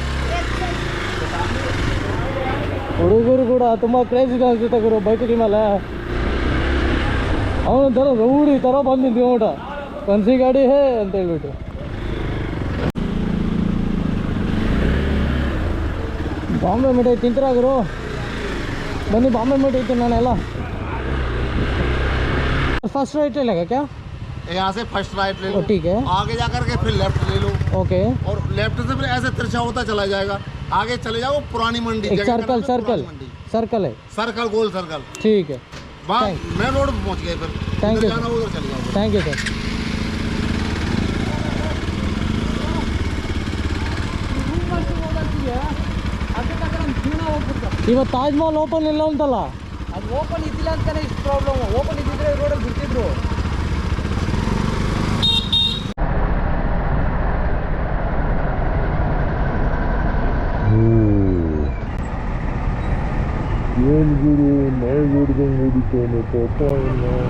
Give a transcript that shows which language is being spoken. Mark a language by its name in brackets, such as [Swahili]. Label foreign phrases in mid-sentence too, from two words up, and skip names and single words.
[Kannada] ಹುಡುಗರು ಕೂಡ ತುಂಬ ಕ್ರೇಜ್ ಇದೆ ಅನ್ಸುತ್ತೆ ಗುರು ಬೈಕ್ ಮೇಲೆ. ಅವನೊಂಥರ ರೌಡಿ ಥರ ಬಂದಿದ್ವಿ ಊಟ ಕನ್ಸಿ ಗಾಡಿ ಹೇ ಅಂತ ಹೇಳ್ಬಿಟ್ಟು. ಬಾಂಬೆ ಮಿಠಾಯಿ ತಿಂತೀರಾ ಗುರು? [Hindi] बनी बॉम्बे में ठीक है ना [English] first right [Hindi] ले लेगा क्या? यहाँ से [English] first right [Hindi] ले लो, ठीक है। आगे जाकर के फिर लेफ्ट ले लो, ओके। और लेफ्ट से फिर ऐसे तिरछा होता चला जाएगा, आगे चले जाओ पुरानी मंडी। एक सर्कल सर्कल सर्कल है, सर्कल गोल सर्कल, ठीक है। वहाँ [English] main road [Hindi] पहुँच गए, फिर [English] thank you [Hindi] जाना उधर चले जाओ। [English] thank you sir. [Kannada] ಇವತ್ತು ತಾಜ್ ಮಹಲ್ ಓಪನ್ ಇಲ್ಲ ಅಂತಲ್ಲ? ಅದು ಓಪನ್ ಇದ್ದಿಲ್ಲ ಅಂತಾನೆ ಇಷ್ಟು ಪ್ರಾಬ್ಲಮ್. ಓಪನ್ ಇದ್ದಿದ್ರೆ ರೋಡಲ್ಲಿ ಬಿಡ್ತಿದ್ರು. ಏನು ಗುರು ನಾಯಿ ಹೊಡ್ದಂಗೆ ಹೊಡಿತಾನೆ ಪಾಪ ಇಲ್ಲ.